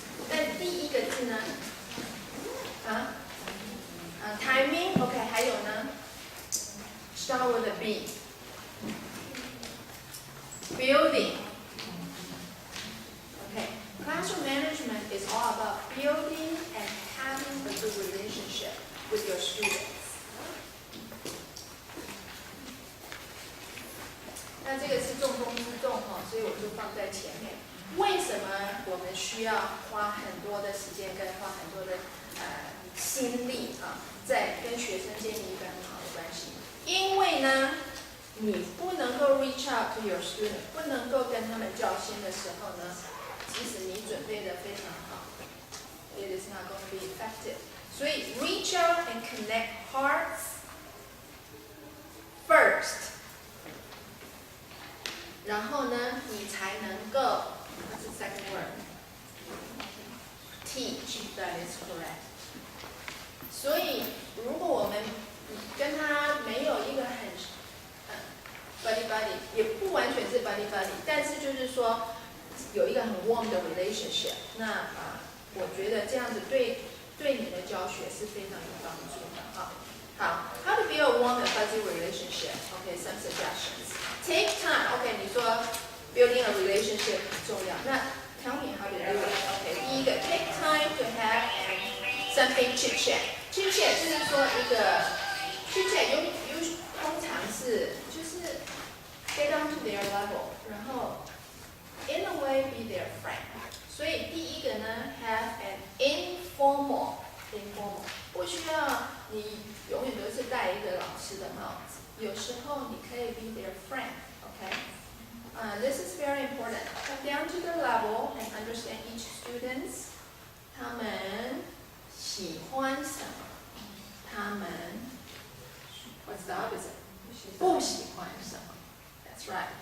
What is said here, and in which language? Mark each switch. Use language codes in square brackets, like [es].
[zh] 但第一个字呢？timing OK， 还有呢 ？ [en] Start with a B。 Building OK， classroom management is all about building and having a good relationship with your students。 [zh] 那这个是重中之重所以我就放在前面。为什么我们需要花很多的时间跟花很多的心力在跟学生建立一个很好的关系？因为呢，你不能够 [en] reach out to your student， [zh] 不能够跟他们交心的时候呢，即使你准备的非常好 ， [en] it is not going to be effective。所以 reach out and connect hearts first。 [zh] 然后呢，你才能够，这是 [en] second word， teach that is correct。 [zh] 所以，如果我们跟他没有一个很 [en] buddy buddy， [zh] 也不完全是 buddy buddy， 但是就是说有一个很 warm 的 relationship， 那我觉得这样子对你的教学是非常有帮助的好 ， [en] how to build a warm and fuzzy relationship？ OK，some suggestions。Take time。 OK， 你说 building a relationship [zh] 很重要，那 [en] tell me how to do it。OK， 第一个 take time to have something chit chat。chit chat [zh] 就是说一个 [en] chit chat [zh] 通常是就是 [en] get down to their level， 然后 in a way be their friend。 [zh] 所以第一个呢 [en] have an informal， [zh] 不需要你永远都是戴一个老师的帽子。有时候你可以 [en] be their friend，OK？This is very important. Come down to the level and understand each student， [zh] 他们喜欢什么，他们 [en] what's the opposite？ [zh] 不喜欢什 [en] Right.